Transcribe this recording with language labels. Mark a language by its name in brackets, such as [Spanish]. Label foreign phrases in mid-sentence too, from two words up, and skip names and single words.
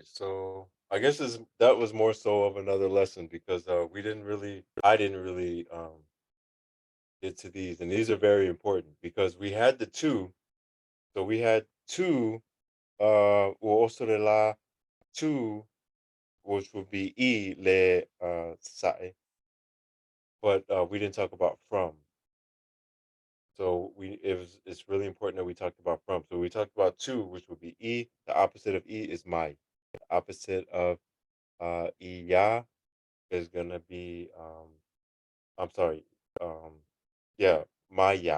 [English] So I guess that was more so of another lesson because I didn't really get to these, and these are very important because we had the two. So we had two. Well, also the la two, which would be [Samoan] I le sae, [English] but we didn't talk about from. So it's really important that we talked about from. So we talked about two, which would be I. The opposite of I is my. The opposite of iya is gonna be I'm sorry, yeah, maya.